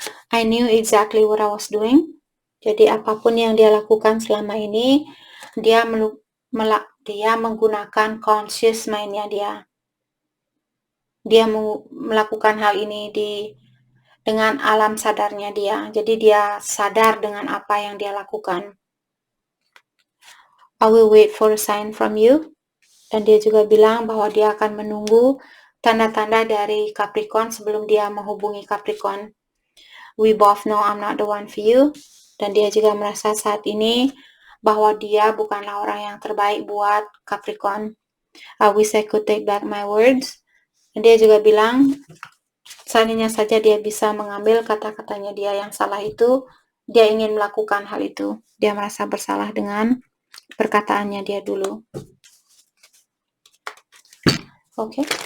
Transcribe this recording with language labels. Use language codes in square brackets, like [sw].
[en] I knew exactly what I was doing. [id] Jadi apapun yang dia lakukan selama ini, dia menggunakan conscious mind-nya dia. Dia melakukan hal ini dengan alam sadarnya dia. Jadi dia sadar dengan apa yang dia lakukan. [en] I will wait for a sign from you. [id] Dan dia juga bilang bahwa dia akan menunggu tanda-tanda dari Capricorn sebelum dia menghubungi Capricorn. [en] We both know I'm not the one for you. [id] Dan dia juga merasa saat ini bahwa dia bukanlah orang yang terbaik buat Capricorn. [en] I wish I could take back my words. [id] Dan dia juga bilang, seandainya saja dia bisa mengambil kata-katanya dia yang salah itu, dia ingin melakukan hal itu. Dia merasa bersalah dengan perkataannya dia dulu. Oke.